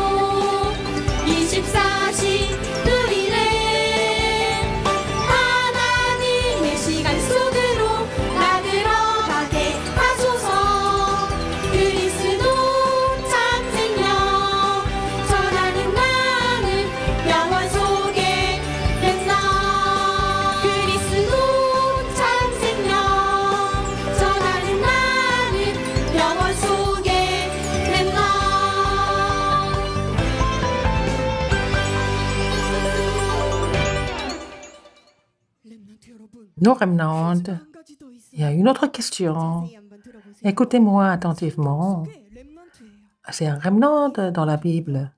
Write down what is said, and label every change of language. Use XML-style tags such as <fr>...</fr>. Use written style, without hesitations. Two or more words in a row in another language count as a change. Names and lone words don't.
<ko>24시 누리네 하나님의 시간 속으로 나 들어가게 하소서 그리스도 참 생명 전하는 나는 영원 속에 렘넌트 그리스도 참 생명 전하는 나는 영원 속에 렘넌트</ko> <fr>Nos remnants, il y a une autre question. Écoutez-moi attentivement. C'est un remnant dans la Bible.</fr>